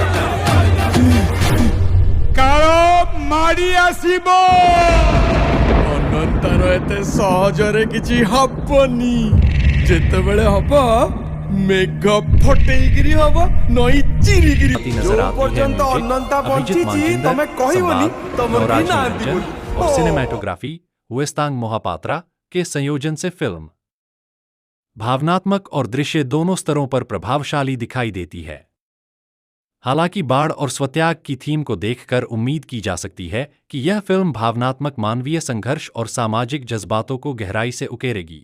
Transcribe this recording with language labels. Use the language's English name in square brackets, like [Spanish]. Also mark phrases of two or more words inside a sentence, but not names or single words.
[Odia] କାଳ ମାଡି ଆସିବ। ଅନନ୍ତର ଏତେ ସହଜରେ କିଛି ହବନି। ଯେତେବେଳେ ହବ ମେଘ ଫଟେଇକିରି ହବ, ନଈ ଚିରିକିରି। [Hindi] नजर [Odia] ଯୋଉ [Hindi] आती है [Odia] ପର୍ଯ୍ୟନ୍ତ [Hindi] म्यूजिक, [Odia] ଅନନ୍ତା [Hindi] अभिजीत [Odia] ବଞ୍ଚିଛି [Hindi] मानजिंदर, [Odia] ତମେ କହିବନି [Hindi] संवाद, [Odia] ତମର କେହି [Hindi] नवराज [Odia] ନାହାନ୍ତି [Hindi] निरंजन [Odia] ବୋଲି। [Hindi] और सिनेमैटोग्राफी हुएस्तांग मोहापात्रा के संयोजन से फिल्म भावनात्मक और दृश्य दोनों स्तरों पर प्रभावशाली दिखाई देती है। हालांकि बाढ़ और स्वत्याग की थीम को देखकर उम्मीद की जा सकती है कि यह फिल्म भावनात्मक मानवीय संघर्ष और सामाजिक जज्बातों को गहराई से उकेरेगी।